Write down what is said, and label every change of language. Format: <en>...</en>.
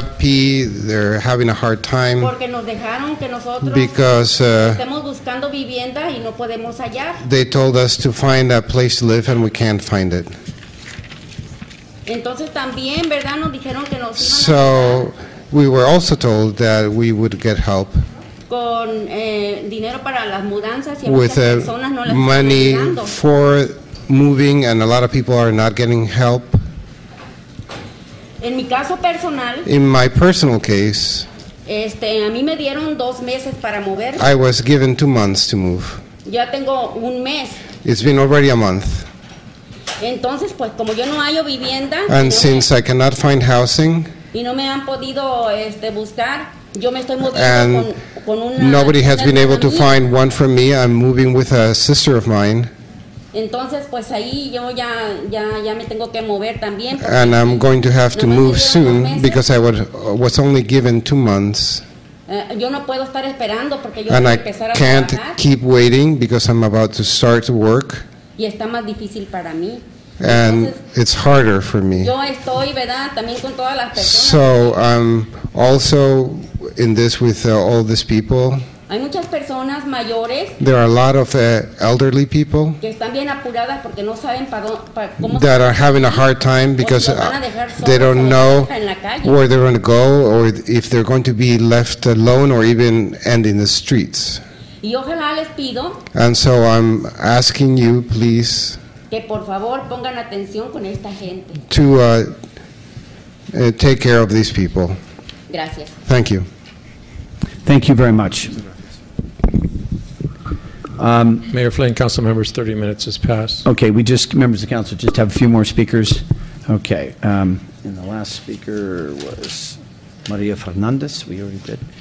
<en>unhappy, they're having a hard time</en> <es>porque nos dejaron que nosotros</es> <en>because</en> <es>estemos buscando vivienda y no podemos hallar.</es> <en>they told us to find a place to live and we can't find it.</en> <es>Entonces también, ¿verdad? Nos dijeron que nos iban a</es> <en>So we were also told that we would get help</en> <es>con dinero para las mudanzas y a</es> <en>with</en> <es>muchas personas no les están</es> <en>money</en> <es>ayudando.</es> <en>for moving, and a lot of people are not getting help.</en> <es>En mi caso personal,</es> <en>In my personal case,</en> <es>a mí me dieron 2 meses para mover.</es> <en>I was given 2 months to move.</en> <es>Ya tengo un mes.</es> <en>It's been already a month,</en> <es>Entonces, pues como yo no hallo vivienda,</es> <en>and since I cannot find housing,</en> <es>y no me han podido buscar. Yo me estoy moviendo</es> <en>And</en> <es>con una...</es> <en>nobody has</en> <es>una</es> <en>been able to</en> <es>hermana mía.</es> <en>find one for me. I'm moving with a sister of mine,</en> <es>Entonces, pues ahí yo ya me tengo que mover también. porque</es> <en>and I'm going to have to</en> <es>nomás me</es> <en>move</en> <es>dieron 2</es> <en>soon</en> <es>meses.</es> <en>because I was only given 2 months,</en> <es>Yo no puedo estar esperando porque yo</es> <en>and</en> <es>voy a</es> <en>I</en> <es>empezar a</es> <en>can't</en> <es>trabajar</es> <en>keep waiting because I'm about to start to work,</en> <es>y está más difícil para mí.</es> <en>and</en> <es>Entonces,</es> <en>it's harder for me.</en> <es>yo estoy, ¿verdad? También con todas las personas.</es> <en>So I'm also in this with all these people.</en> <es>Hay muchas personas mayores</es> <en>There are a lot of elderly people</en> <es>que están bien apuradas porque no saben cómo</es> <en>that are having a hard time because</en> <es>los van a dejar solos</es> <en>they</en> <es>o</es> <en>don't</en> <es>los</es> <en>know</en> <es>dejan en la calle.</es> <en>where they're going to go or if they're going to be left alone or even end in the streets.</en> <es>Y ojalá les pido</es> <en>And so I'm asking you, please,</en> <es>que por favor pongan atención con esta gente.</es> <en>to take care of these people.</en> <es>Gracias.</es> <en>Thank you. Thank you very much. Mayor Flynn, council members, 30 minutes has passed. Okay, members of the council, just have a few more speakers. Okay, and the last speaker was Maria Fernandez, we already did.</en>